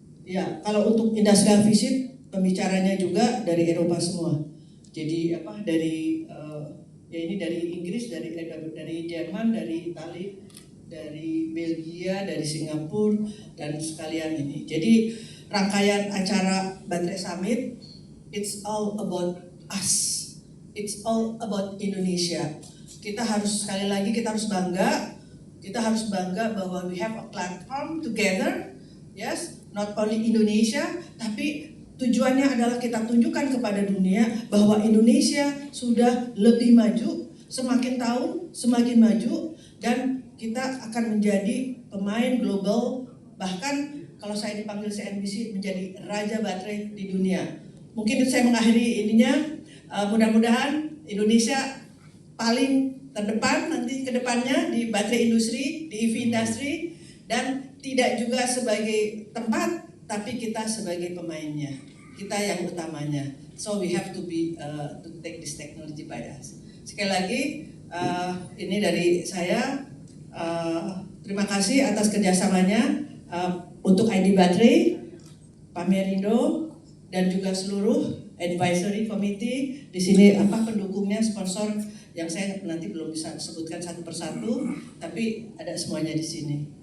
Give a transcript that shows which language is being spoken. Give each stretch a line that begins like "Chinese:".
Indonesian: Ya, kalau untuk industrial visit pembicaranya juga dari Eropa semua. Jadi dari ya ini dari Inggris, dari Jerman, dari Italia, dari Belgia, dari Singapura dan sekalian ini. Jadi rangkaian acara
English: Baterai Summit, it's all about us. It's all about Indonesia.
Indonesian: Kita harus sekali lagi kita harus bangga. Kita harus bangga bahwa
English: we have a platform together, yes, not only Indonesia,
Indonesian: tapi tujuannya adalah kita tunjukkan kepada dunia bahwa Indonesia sudah lebih maju, semakin tahun semakin maju, dan kita akan menjadi pemain global, bahkan kalau saya dipanggil CNBC menjadi raja baterai di dunia. Mungkin saya mengakhiri ininya, mudah-mudahan Indonesia paling terdepan nanti ke depannya di baterai industri, di EV industry, dan tidak juga sebagai tempat, tapi kita sebagai pemainnya, kita yang utamanya.
English: So we have to take this technology by us.
Indonesian: Sekali lagi, ini dari saya. Terima kasih atas kerjasamanya untuk ID Baterai, Pak Merindo, dan juga seluruh advisory committee. Di sini pendukungnya, sponsor yang saya nanti belum bisa sebutkan satu persatu, tapi ada semuanya di sini.